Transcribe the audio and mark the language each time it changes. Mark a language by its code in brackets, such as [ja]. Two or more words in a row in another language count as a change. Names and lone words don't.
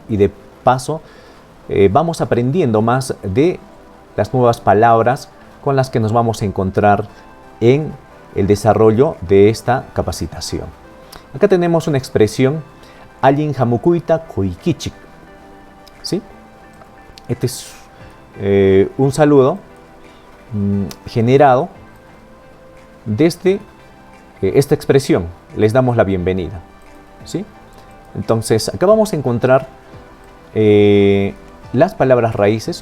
[es] Y de paso, vamos aprendiendo más de las nuevas palabras con las que nos vamos a encontrar en el desarrollo de esta capacitación. Acá tenemos una expresión, [qu] allin hamukuyta koykichik. [es] ¿Sí? Este es un saludo generado desde esta expresión. Les damos la bienvenida. ¿Sí? Entonces, acá vamos a encontrar las palabras raíces.